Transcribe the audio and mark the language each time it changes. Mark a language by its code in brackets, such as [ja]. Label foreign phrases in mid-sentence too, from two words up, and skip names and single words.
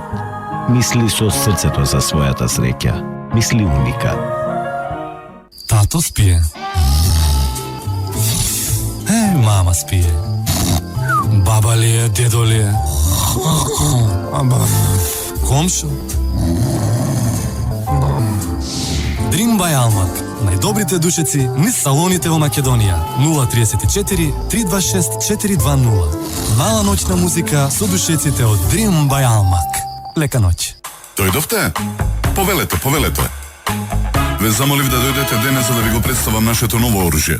[mk] Мисли со срцето за својата среќа. Мисли уника. Тато спие. Мама спие. Баба ли е, дедо ли е? Комшо? Dream by Almak. Најдобрите душеци низ салоните во Македонија. 034 326 420. Мала ноќна музика со душеците од Dream by Almak. Лека ноќ. Дојдовте? Повелете. Ве замолив да дојдете денес за да ви го представам нашето ново оружје.